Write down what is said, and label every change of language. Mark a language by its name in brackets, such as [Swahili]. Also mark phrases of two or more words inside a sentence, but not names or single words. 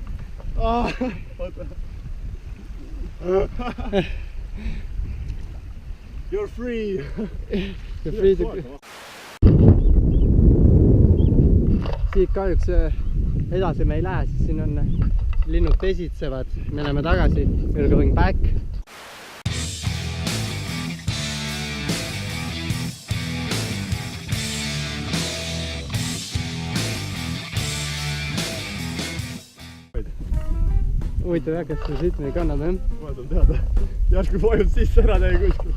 [English] You're free. You're free to... [Estonian] Siit kahjuks edasi me ei lähe, siis siin on linnud pesitsevad. Me läheme tagasi. [English] We're going back. [Estonian] Huvitav jah, kas see siit või kannab, jah? Ma saan teada. Järsku vajud sisse ära teie kuskil.